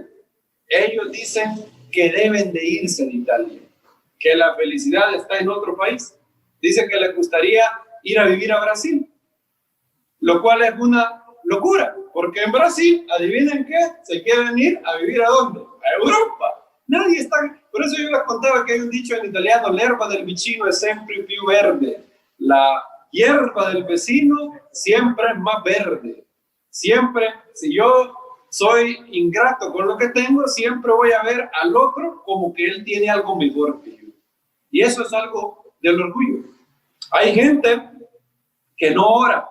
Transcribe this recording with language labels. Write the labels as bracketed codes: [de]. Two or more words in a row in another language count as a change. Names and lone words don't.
[es] Ellos dicen que deben de irse de Italia, que la felicidad está en otro país. Dicen que les gustaría ir a vivir a Brasil, lo cual es una locura, porque en Brasil, adivinen qué, se quieren ir a vivir ¿a dónde? A Europa. Nadie está. Por eso yo les contaba que hay un dicho en italiano: [it] l'erba del vicino è sempre più verde. [es] La hierba del vecino siempre es más verde. Siempre, si yo soy ingrato con lo que tengo, siempre voy a ver al otro como que él tiene algo mejor que yo. Y eso es algo del orgullo. Hay gente que no ora.